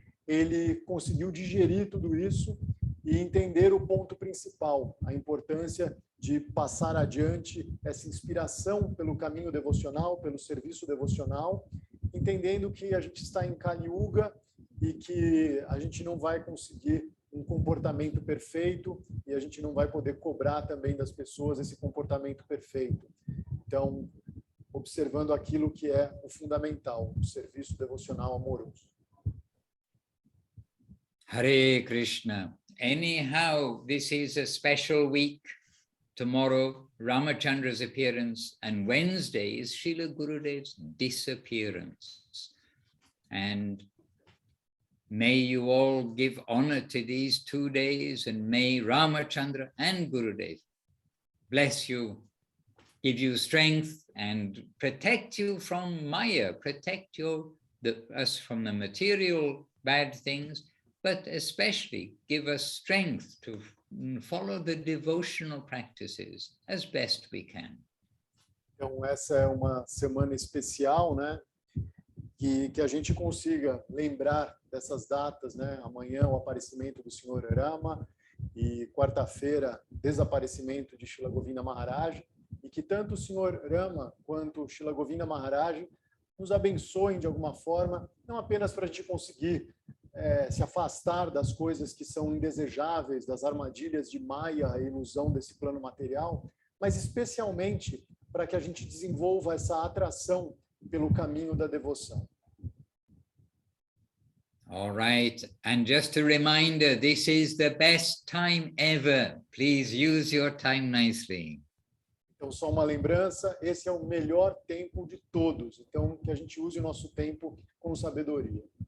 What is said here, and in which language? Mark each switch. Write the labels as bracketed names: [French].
[Portuguese] ele conseguiu digerir tudo isso e entender o ponto principal, a importância de passar adiante essa inspiração pelo caminho devocional, pelo serviço devocional, entendendo que a gente está em Kali Yuga e que a gente não vai conseguir um comportamento perfeito e a gente não vai poder cobrar também das pessoas esse comportamento perfeito. Então, observando aquilo que é o fundamental, o serviço devocional amoroso. Hare Krishna. [English] Anyhow, this is a special week. Tomorrow, Ramachandra's appearance, and Wednesday is Srila Gurudev's disappearance. And may you all give honor to these 2 days, and may Ramachandra and Gurudev bless you, give you strength, and protect you from Maya, protect us from the material bad things, but especially give us strength to follow the devotional practices as best we can. [Portuguese] Então, essa é uma semana especial, né? Que a gente consiga lembrar dessas datas, né? Amanhã o aparecimento do Senhor Rama e quarta-feira desaparecimento de Srila Govinda Maharaj, e que tanto o Senhor Rama quanto Srila Govinda Maharaj nos abençoem de alguma forma, não apenas para a gente conseguir se afastar das coisas que são indesejáveis, das armadilhas de Maya, a ilusão desse plano material, mas especialmente para que a gente desenvolva essa atração pelo caminho da devoção. [English] All right, and just a reminder, this is the best time ever. Please use your time nicely. [Portuguese] Então, só uma lembrança, esse é o melhor tempo de todos. Então, que a gente use o nosso tempo com sabedoria.